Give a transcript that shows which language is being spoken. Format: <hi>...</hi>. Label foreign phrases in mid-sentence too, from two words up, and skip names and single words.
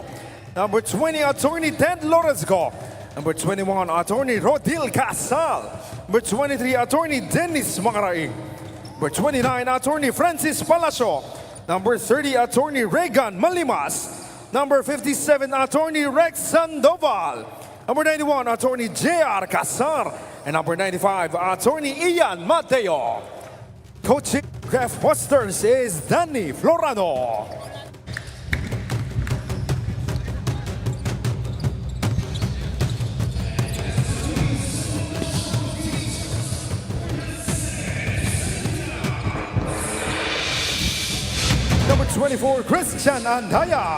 <en>Number 20, Attorney Ted Lorenzco. Number 21, Attorney Rodil Casal. Number 23, Attorney Dennis Macaraig. Number 29, Attorney Francis Palacio. Number 30, Attorney Regan Malimas. Number 57, Attorney Rex Sandoval. Number 91, Attorney J.R. Casar. And number 95, Attorney Ian Mateo. Coaching Graftbusters is Danny Florano. Number 24, Christian Andaya.</en>